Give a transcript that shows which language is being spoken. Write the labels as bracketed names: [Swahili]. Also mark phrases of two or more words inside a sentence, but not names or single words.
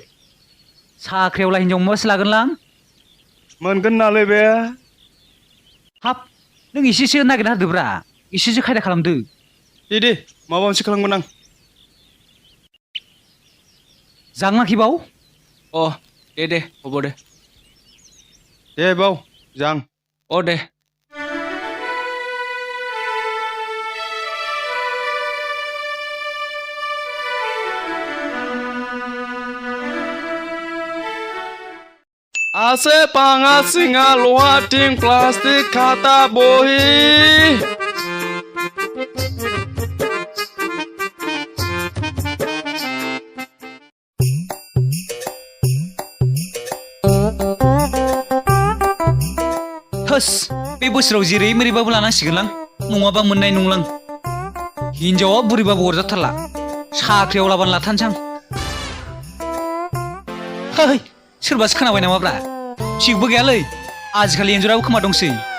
[Bodo] साख्रियावला हिनजाव मोनबासो लागोनलां मोनगोन नालाय बे हाब नों एसेसो नागिरना होदोब्रा एसेसो खायदा खालामदो दे माबा मोनसे खालामगोन आं जांनाखि बाव अ दे হ'ব दे दे बाव जां अ दे [Assamese] আছে পাঙা চিঙা লোহা টিং প্লাষ্টিক খাতা বহি [Bodo] थोस बे बोसोराव जेरै मेरैबाबो लानांसिगोनलां नङाबा मोननाय नंलां हिनजावा बुरैबाबो अरजाथारला साख्रियाव लाबानो लाथारनोसै आं है सोरबासो खोनाबाय नामाब्रा थिगबो गैयालै आजिखालि एन्जराबो खोमा दंसै